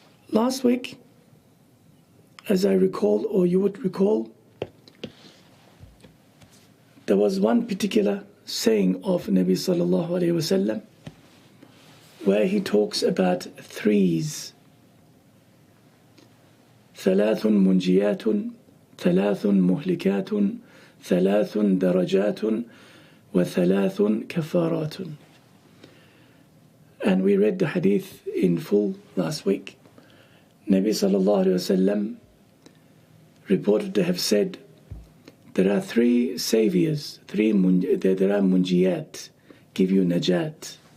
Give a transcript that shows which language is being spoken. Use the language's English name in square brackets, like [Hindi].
[English] Last week, as I recall, or you would recall, there was one particular saying of Nabi sallallahu alayhi wasallam where he talks about threes. [Arabic] ثلاث منجيات ثلاث مهلكات ثلاث درجات وثلاث كفارات. [English] And we read the hadith in full last week. Nabi sallallahu alayhi wasallam reported to have said, there are three saviors, there are munjiyat, give you najat.